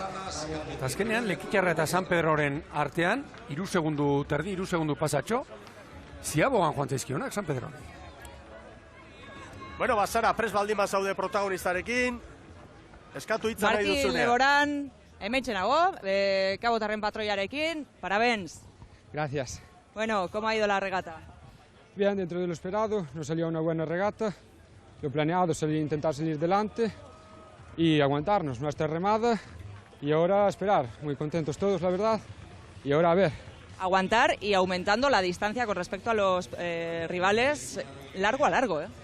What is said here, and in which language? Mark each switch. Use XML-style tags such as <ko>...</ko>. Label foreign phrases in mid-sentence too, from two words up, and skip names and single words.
<eu>Eta azkenean, Lekitxarra eta San Pedroren artean, 3 segundu pasatxo, ziabogan joan zaizkionak San Pedro. Bueno, Zara, prest baldin bazaude protagonistarekin, eskatu hitza nahi duzunean. Martin Leboran, hemen txenago, Kabotarren patroiarekin, parabéns.</eu> <es>Gracias. Bueno, ¿cómo ha ido la regata? Bien, dentro de lo esperado, nos salió una buena regata. Lo planeado sería intentar salir delante y aguantarnos nuestra remada. Y ahora esperar, muy contentos todos, la verdad. Y ahora a ver. Aguantar y aumentando la distancia con respecto a los rivales largo a largo,</es>